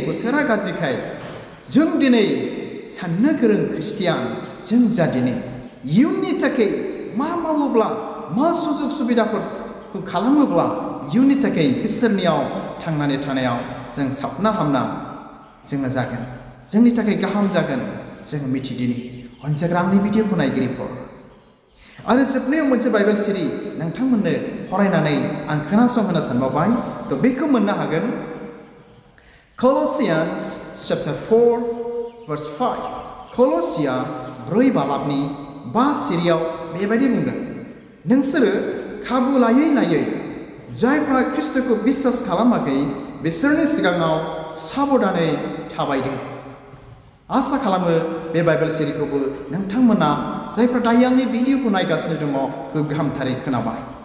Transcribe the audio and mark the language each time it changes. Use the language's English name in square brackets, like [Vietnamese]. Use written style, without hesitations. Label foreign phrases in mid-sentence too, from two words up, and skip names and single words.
[Bodo] बोथोरा गाज्रिखाय जों दिनै साननो गोरों ख्रिस्टियान जों जा दिनै इयुननि थाखाय मा मावोब्ला मा सुजुग सुबिदाफोरखौ खालामोब्ला इयुननि थाखाय इसोरनियाव थांनानै थानायाव जों साबना हामना जोङो जागोन जोंनि थाखाय गाहाम जागोन जोङो मिथिदिनि अनजाग्रा आंनि भिडिअखौ नायगिरिफोर आरो जोबनायाव मोनसे बाइबेल सिरि नोंथांमोननो फरायनानै आं खोनासंहोनो सानबावबाय थ' बेखौ मोननो हागोन [English] Colossians chapter 4 verse 5 [Bodo] कल'सिया 4 बालाबनि 5 सिरियाव बेबायदि बुंदों नोंसोरो खाबु लायै जायफ्रा ख्रिस्ट'खौ बिश्वास खालामाखै बिसोरनि सिगाङाव साबदानै थाबायदों आसा खालामो बे बाइबेल सिरिखौबो नोंथांमोना जायफ्रा दायो आंनि भिडिअखौ नायगासिनो दङ गोग्गामथारै खोनाबाय